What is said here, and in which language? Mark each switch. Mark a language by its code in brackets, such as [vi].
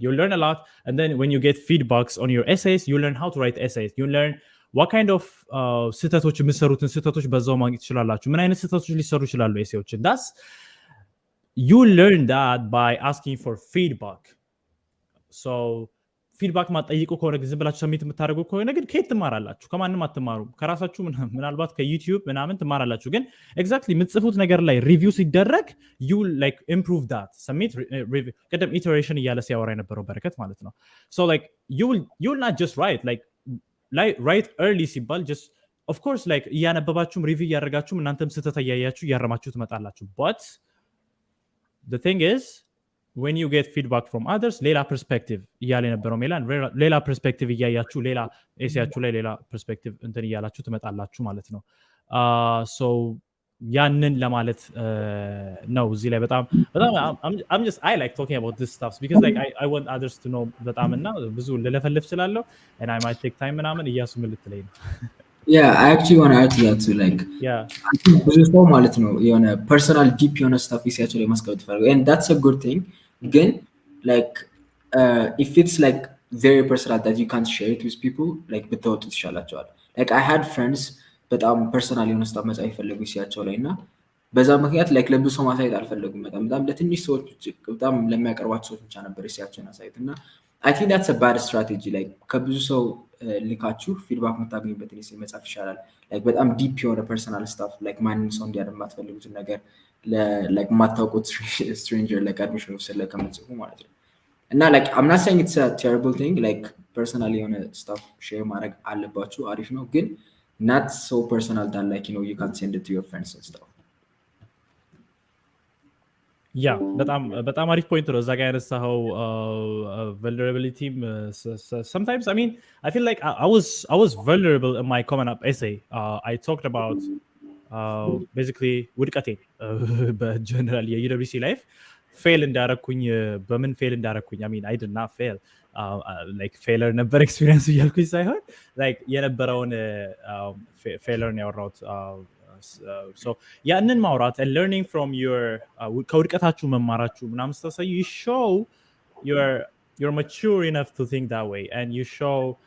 [en] You'll learn a lot, and then when you get feedbacks on your essays, you learn how to write essays. You learn what kind of [am] ስህተቶች የምትሰሩትን ስህተቶች በዛው ማግኘት ትችላላችሁ። ምን አይነት ስህተቶች ሊሰሩ ይችላሉ ኤሴዎችን? [en] That's you learn that by asking for feedback. [am] So ፊድባክ ማጠይቁ ከሆነ ዝም ብላችሁ ሰሚት የምታደርጉ ከሆነ ግን ከየት ትማራላችሁ? ከማንም አትማሩም። ከራሳችሁ ምናልባት ከዩቲዩብ ምናምን ትማራላችሁ። ግን ኤግዛክትሊ የምትጽፉት ነገር ላይ ሪቪው ሲደረግ [en] you like improve that. [am] ሰሚት ሪቪው ቀደም ኢተሬሽን እያለ ሲያወራ የነበረው በረከት ማለት ነው። [en] So like you will not just write early [am] ሲባል just of course like እያነበባችሁም ሪቪው እያደረጋችሁም እናንተም ስህተት እያያችሁ እያረማችሁ ትመጣላችሁ። But [en] the thing is when you get feedback from others [am] ሌላ ፐርስፔክቲቭ እያለ የነበረው ሜላን ሌላ ፐርስፔክቲቭ እያያችሁ ሌላ ኤሲያችሁ ላይ ሌላ ፐርስፔክቲቭ እንትን እያላችሁ ትመጣላችሁ ማለት ነው። so ያንን ለማለት ነው እዚህ ላይ በጣም [en] I'm just I like talking about this stuff because like I want others to know [am] በጣም እና ብዙ ልለፈልፍ እችላለሁ [en] and I might take time [am] ምናምን እያሱ ምን ልትለኝ ነው? [en] Yeah, I actually want to add to that too. Like, yeah, [am] ብዙ ሰው ማለት ነው የሆነ personal deep የሆነ stuff ይሲያቸው ላይ ማስቀመጥ ይፈልጋል [en] and that's a good thing. Again, like if it's like very personal that you can't share it with people, like [am] ብትወጡ ትሻላቸዋል። [en] Like I had friends በጣም personal የሆነ stuff መጻፍ ይፈልጉ ይሲያቸው ላይ እና በዛ ምክንያት like ለብዙ ሰው ማሳየት አልፈለጉም። [am] በጣም ለትንሽ ሰዎች በጣም ለሚያቀርባቸው ሰዎች ብቻ ነበር ይሲያቸውን አሳየት [en] እና I think that's a bad strategy. [am] Like ከብዙ ሰው ልካችሁ ፊድባክ የምታገኙበትን ኢሴ መጻፍ ይሻላል። like በጣም ዲፕ የሆነ personal stuff like ማንም ሰው እንዲያደርግ የማትፈልጉትን ነገር like የማታውቁት stranger like admission officer ላይ ከመጽፉ ማለት ነው። እና like [en] I'm not saying it's a terrible thing [am] like personal የሆነ stuff share ማድረግ አለባችሁ አሪፍ ነው ግን [en] not so personal that like you know you can't send it to your friends and stuff. [am] Yeah, በጣም አሪፍ ፖይንት ነው እዛ ጋር ያነሳኸው vulnerability. [en] Sometimes I mean I feel like I was vulnerable in my Common Up essay. I talked about basically [am] ውድቀቴን በጀነራል የዩኒቨርሲቲ ላይፍ ፌል እንዳረኩኝ [en] በምን ፌል እንዳረኩኝ I mean I did not fail like failure ነበር ኤክስፒሪየንስ እያልኩኝ ሳይሆን like የነበረውን failure ነው ያወራሁት። So ያንን ማውራት and learning from your [am] ከውድቀታችሁ መማራችሁ ምናምን ስታሳዩ [en] you show you're mature enough to think that way and you show